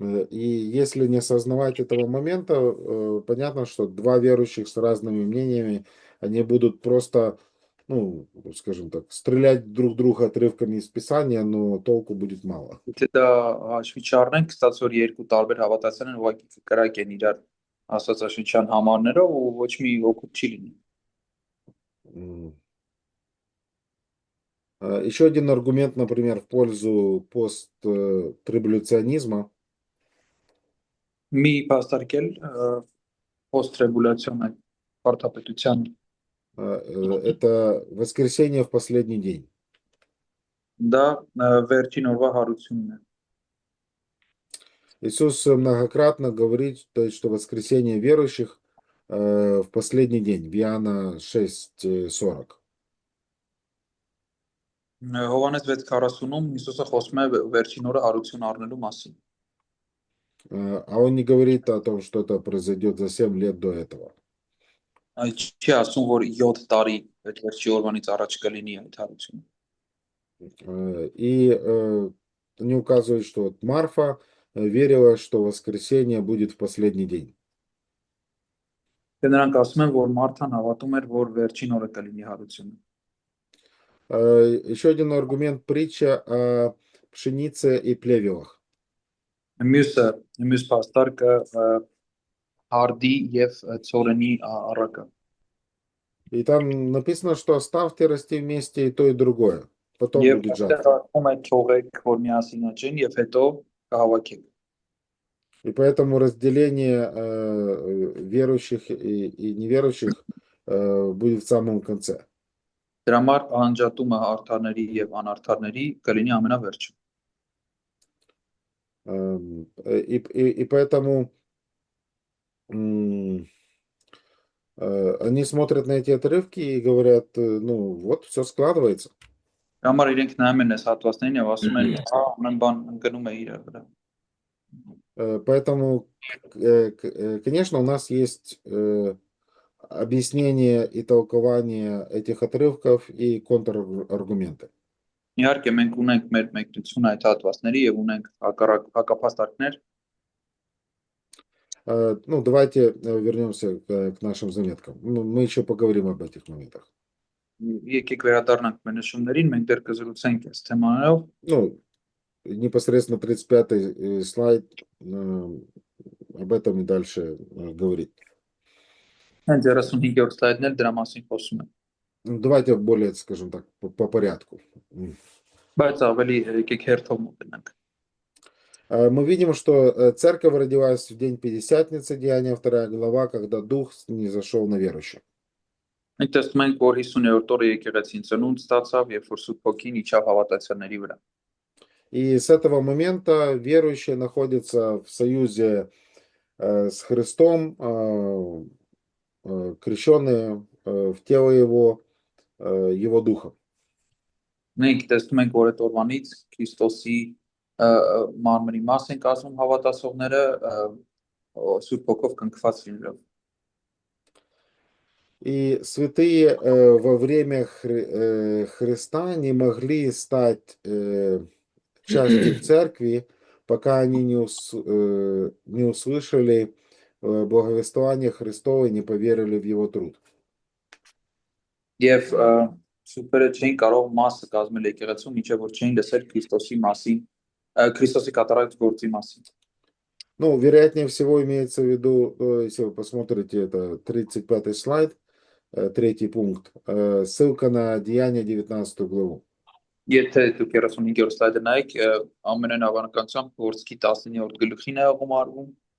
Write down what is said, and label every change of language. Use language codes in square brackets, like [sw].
[ru] И если не осознавать этого момента, понятно, что два верующих с разными мнениями, они будут просто, ну, скажем так, стрелять друг друга отрывками из Писания, но толку будет мало. [hy] Եթե դա հաշվի չառնենք, ստացվի որ երկու տարբեր հավատացյալ են, ուղղակի կկրակեն իրար աստվածաշնչյան համարներով ու ոչ մի օգուտ չի լինի։ М. [ru] Еще один аргумент, например, в пользу посттрибуляционизма, [hy] Մի բաստարկել post-tribulation այդ վարդապետության [ru] это воскресение в последний день. [hy] դա վերջին օրվա հարությունն է։ [ru] Иисус многократно говорит, то есть, что воскресение верующих в последний день, в Иоанна 6:40. [hy] Հովհաննես 6:40-ում Հիսուսը խոսում է վերջին օրը հարություն առնելու մասին։ [ru] А он не говорит о том, что это произойдет за 7 лет до этого. [hy] Այդ չի ասում, որ 7 տարի այդ վերջի օրվանից առաջ կլինի այդ հարությունը։ [ru] И они указывают, что вот Марфа верила, что воскресение будет в последний день. [hy] Դե նրանք ասում են, որ Մարթան հավատում էր, որ վերջին օրը կլինի հարությունը։ [ru] Еще один аргумент притча о пшенице и плевелах. [hy] Մյուս բաստարկը հարդի եւ ծորենի առակը։ [ru] И там написано, что оставьте расти вместе и то, и другое. Потом [hy] Եվ [ru] будет [hy] այստեղ [ru] жатва. [hy] ասում է թողեք, որ միասին աճեն եւ հետո կհավաքեք։ [ru] И поэтому разделение верующих и неверующих будет в самом конце. [hy] Դրա համար անջատումը արդարների եւ անարդարների կլինի ամենավերջը։ [ru] И поэтому они смотрят на эти отрывки и говорят, ну вот, все складывается. [hy] Դրա համար իրենք նայում են այս հատվածներին եւ ասում են, հա, ամեն բան ընկնում է իր վրա։ [ru] Поэтому, конечно, у нас есть объяснение и толкование этих отрывков и контраргументы. [hy] Իհարկե մենք ունենք մեր մեկնությունը այդ հատվածների եւ ունենք հակապաստարկներ, [ru] Ну, давайте вернемся к нашим заметкам. Ну, мы еще поговорим об этих моментах. [hy] եկեք վերադառնանք մեր նշումներին, մենք դեռ կզրուցենք այս թեմաներով։ [ru] Ну, непосредственно 35-й слайд об этом и дальше говорит. [hy] Հենց 35-րդ սլայդն էլ դրա մասին խոսում է։ [ru] Ну, давайте более, скажем так, по порядку. [hy] Բայց ավելի եկեք հերթով մոտենանք։ [ru] Мы видим, что церковь родилась в день Пятидесятницы, Деяния 2 глава, когда Дух не зашел на верующих. [hy] Մենք տեսնում ենք, որ 50-րդ օրը եկեղեցին ծնունդ ստացավ, երբ որ Սուրբ Հոգին իջավ հավատացյալների վրա։ [ru] И с этого момента верующие находятся в союзе с Христом, крещенные в тело Его Духа. [hy] Մենք տեսնում ենք, որ այդ օրվանից Քրիստոսի մարմնի մաս են կազմում հավատացողները Սուրբ Հոգով կնքված լինելով։ [ru] И святые во время Христа не могли стать частью церкви, пока они не услышали благовествование Христово и не поверили в Его труд. [hy] Եվ սուրբերը չէին կարող մասը կազմել եկեղեցու, մինչև որ չէին լսել Քրիստոսի մասին, Քրիստոսի կատարած գործի մասին։ [ru] Ну, вероятнее всего имеется в виду, если вы посмотрите, это 35-й слайд, 3-й пункт, ссылка на Деяния 19 главу. [hy] Եթե դուք 35-րդ սլայդը նայեք, ամենայն հավանականությամբ Գործքի 19-րդ գլուխին է ուղղում։